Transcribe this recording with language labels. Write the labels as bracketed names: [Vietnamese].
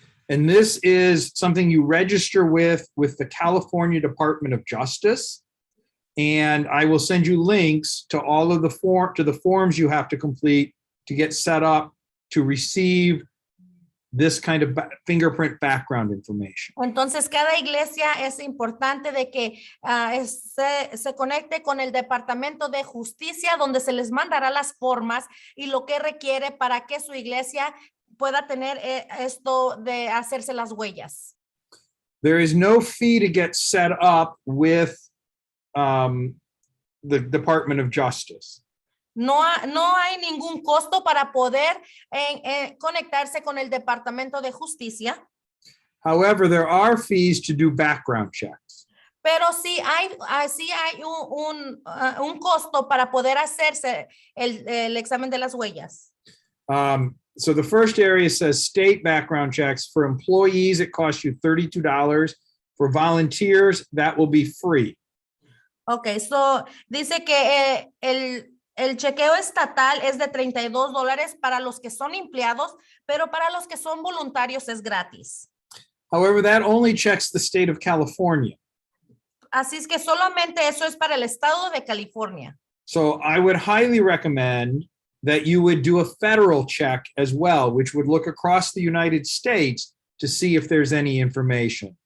[English] And this is something you register with the California Department of Justice. And I will send you links to all of the forms you have to complete to get set up to receive this kind of fingerprint background information. [Spanish] Entonces, cada iglesia es importante de que se conecte con el Departamento de Justicia, donde se les mandará las formas y lo que requiere para que su iglesia pueda tener esto de hacerse las huellas. [English] There is no fee to get set up with the Department of Justice. [Spanish] No hay ningún costo para poder conectarse con el Departamento de Justicia. [English] However, there are fees to do background checks. [Spanish] Pero sí hay un costo para poder hacerse el examen de las huellas. [English] So the first area says state background checks. For employees, it costs you $32. For volunteers, that will be free. Okay, so [Spanish] dice que el chequeo estatal es de $32 para los que son empleados, pero para los que son voluntarios es gratis. [English] However, that only checks the state of California. [Spanish] Así es que solamente eso es para el estado de California. [English] So I would highly recommend that you would do a federal check as well, which would look across the United States to see if there's any information.